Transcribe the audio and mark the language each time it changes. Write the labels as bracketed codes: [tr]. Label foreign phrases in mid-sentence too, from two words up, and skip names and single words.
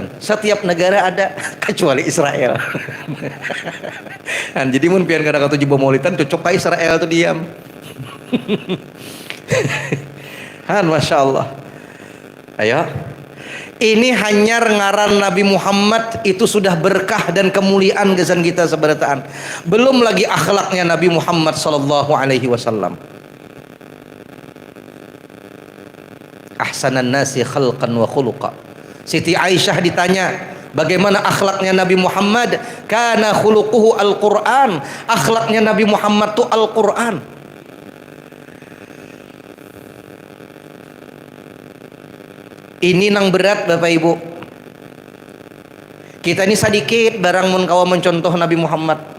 [bjn] Setiap negara ada kecuali Israel. Nah, jadi mun pian kada katuju pemaulidan cocok ka Israel tuh diam. [ar] ما شاء الله. [id] Ayo. [bjn] Ini hanya ngaran Nabi Muhammad itu sudah berkah dan kemuliaan gesan kita seberataan. [id] Belum lagi akhlaknya Nabi Muhammad [ar] صلى الله عليه وسلم. أحسن الناس خلقا وخلقا. [id] Siti Aisyah ditanya, bagaimana akhlaknya Nabi Muhammad? [ar] كان خلقه القرآن. [id] Akhlaknya Nabi Muhammad itu Al-Qur'an. Ini nang berat Bapak Ibu. [bjn] Kita ini sedikit barang mun kawa mencontoh Nabi Muhammad.